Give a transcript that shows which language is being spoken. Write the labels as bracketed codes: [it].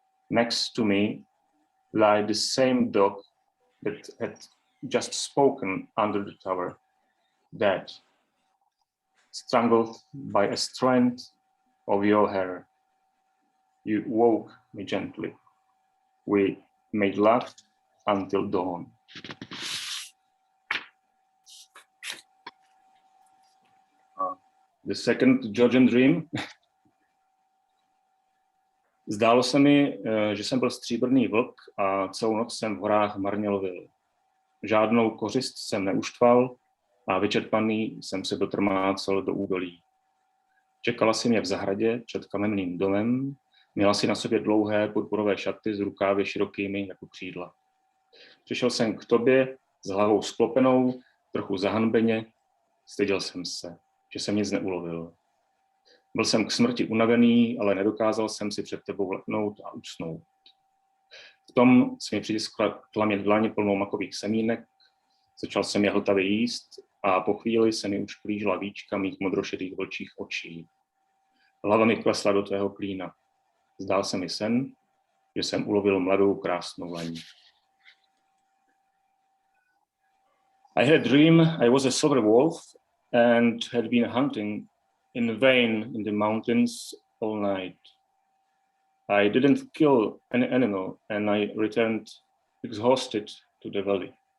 [en] Next to me lay the same dog that had just spoken under the tower, dead, strangled by a strand of your hair. You woke me gently. We made love until dawn. The second Georgian dream. [cs] Zdálo se mi, že jsem byl stříbrný vlk a celou noc jsem v horách marně lovil. Žádnou kořist jsem neuštval a vyčerpaný jsem se dotrmácel do údolí. Čekala si mě v zahradě před kamenným domem, měla si na sobě dlouhé purpurové šaty s rukávy širokými jako křídla. Přišel jsem k tobě s hlavou sklopenou, trochu zahanbeně, styděl jsem se, že jsem nic neulovil. Byl jsem k smrti unavený, ale nedokázal jsem si před tebou leknout a usnout. V tom si mi přitiskla tlamě dlaně plnou makových semínek, začal jsem je hltavě jíst a po chvíli se mi už plížila víčka mých modrošedých vlčích očí. Hlava mi klesla do tvého klína. Zdál se mi sen, že jsem ulovil mladou krásnou laní. [en] I had a dream I was a silver wolf and had been hunting in vain in the mountains all night. I didn't kill any animal and I returned exhausted to the valley.